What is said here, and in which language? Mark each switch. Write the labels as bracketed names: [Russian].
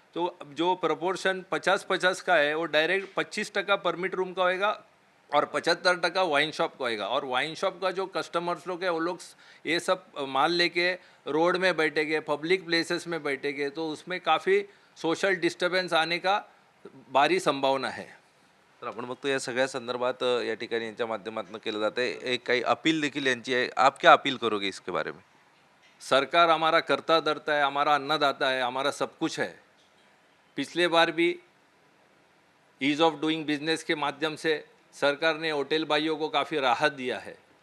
[Hindi] तो जो प्रपोर्शन 50-50 का है वो डायरेक्ट 25% परमिट रूम का होएगा, और 75% वाइन शॉप को आएगा। और वाइन शॉप का जो कस्टमर्स लोग है वो लोग ये सब माल लेके रोड में बैठेंगे, पब्लिक प्लेसेस में बैठेंगे, तो उसमें काफ़ी सोशल डिस्टर्बेंस आने का भारी संभावना है। [Marathi] तर आपण बघतो या सगळ्या संदर्भात या ठिकाणी यांच्या माध्यमातून केलं जाते एक काही अपील देखील यांची आहे. [Hindi] आप क्या अपील करोगे इसके बारे में? सरकार हमारा करता धरता है, हमारा अन्नदाता है, हमारा सब कुछ है। पिछले बार भी ईज़ ऑफ डूइंग बिजनेस के माध्यम से सरकार ने होटल भाइयों को काफ़ी राहत दिया है।